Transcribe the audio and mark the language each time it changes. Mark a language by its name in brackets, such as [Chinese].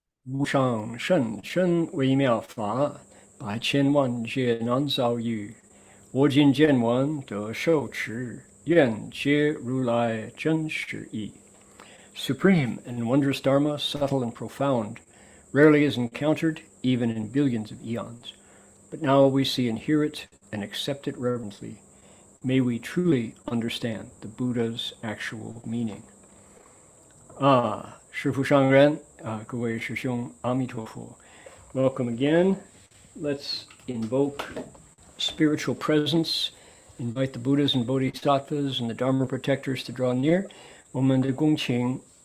[Chinese] 无上甚深微妙法，百千万劫难遭遇。我今见闻得受持，愿皆如来真实义。 [English] Supreme and wondrous Dharma, subtle and profound, rarely is encountered even in billions of eons. But now we see and hear it and accept it reverently. May we truly understand the Buddha's actual meaning. [Chinese] 师父上人各位师兄阿弥陀佛 [English] Welcome again. Let's invoke spiritual presence, invite the Buddhas and Bodhisattvas and the Dharma protectors to draw near. [Chinese] 我们的恭请